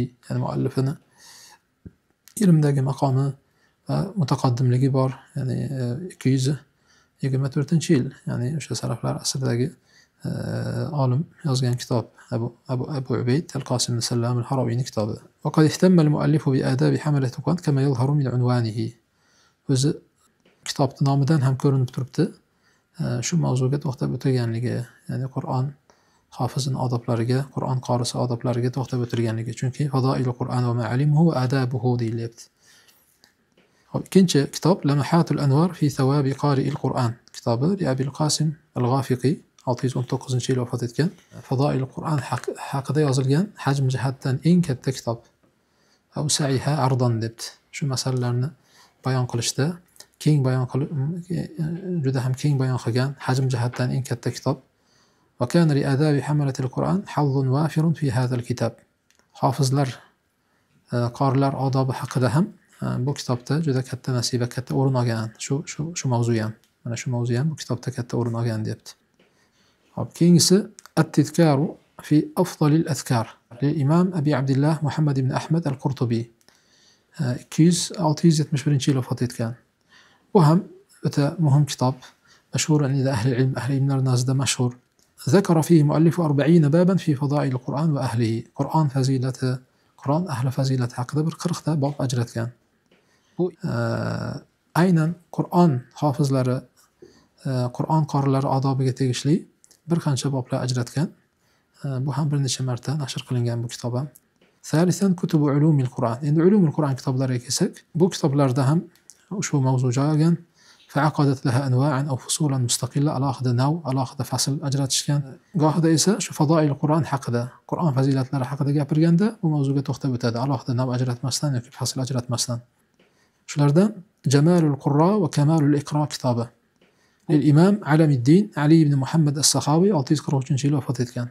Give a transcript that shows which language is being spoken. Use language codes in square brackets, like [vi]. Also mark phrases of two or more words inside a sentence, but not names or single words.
[uz] Ya'ni muallifini ilmdagi maqomi va mutaqaddimligi bor, ya'ni 224-yil, ya'ni o'sha salaflar asridagi olim yozgan kitob Abu Ubayd al-Qosim ibn Sallam al-Haraviyning kitobi. [ar] وقد اهتم المؤلف بآداب حملة القرآن كما يظهر من عنوانه. [uz] O'zi kitobning nomidan ham ko'rinib turibdi. Shu mavzuga to'xtab o'tilganligi, ya'ni Qur'on hofizining odoblariga, Qur'on qorisi odoblariga to'xtab o'tilganligi. Chunki Fadoilul Qur'on va ma'alimuhu va adabuhu deyilyapti. Ikkinchi kitob Lamahatul Anvar fi thawabi qari'il Qur'on kitobi li Abil Qosim al-G'afiqi 619-yil vafot etgan. Fadoilul Qur'on haqida yozilgan hajm jihatdan eng katta kitob. Abu Sa'iha ardan debdi. Shu masalalarni bayon qilishda keng bayon juda ham keng bayon qilgan, hajm jihatdan eng katta kitob. [ar] وكان لآداب حملة القرآن حظ وافر في هذا الكتاب. [uz] Hofizlar, qorilar odobi haqida ham bu kitobda juda katta nasiba, katta o'rin olgan. Shu mavzu ham, mana shu mavzu ham bu kitobda katta o'rin olgan deyapti. Hop, keyingisi At-Tizkaru fi afdalil azkar [ar] للإمام أبي عبد الله محمد بن أحمد القرطبي. [uz] 671 yil vafot etgan. Bu ham o'ta muhim kitob. [ar] مشهور عند أهل العلم، أهل [uz] ilmlar nazarida mashhur. [ar] ذكر فيه مؤلف 40 بابا في فضائل القرآن وأهله. [uz] Qur'on fazilati, Qur'on ahli fazilati haqida bir 40 ta bob ajratgan. Bu aynan Qur'on hofizlari, Qur'on qorilari odobiga tegishli bir qancha boblar ajratgan. Bu ham bir necha marta nashr qilingan bu kitob ham. [ar] ثالثا كتب علوم القرآن. [uz] Endi [ar] علوم القرآن [uz] kitoblariga kelsak, bu kitoblarda ham ushbu mavzu joy olgan. [ar] فعقدت لها أنواعا أو فصولا مستقلة، [uz] alohida nav, alohida fasl ajratishgan. Gohida esa shu [ar] فضائل القرآن [uz] haqida, Qur'on fazilatlari haqida gapirganda bu mavzuga to'xtab o'tadi, alohida nav ajratmasdan yoki fasl ajratmasdan. Shulardan Jamalul Qurra va Kamalul Iqro kitobi. Imom Alamiddin Ali ibn Muhammad as-Saxoviy 643-yil vafot etgan.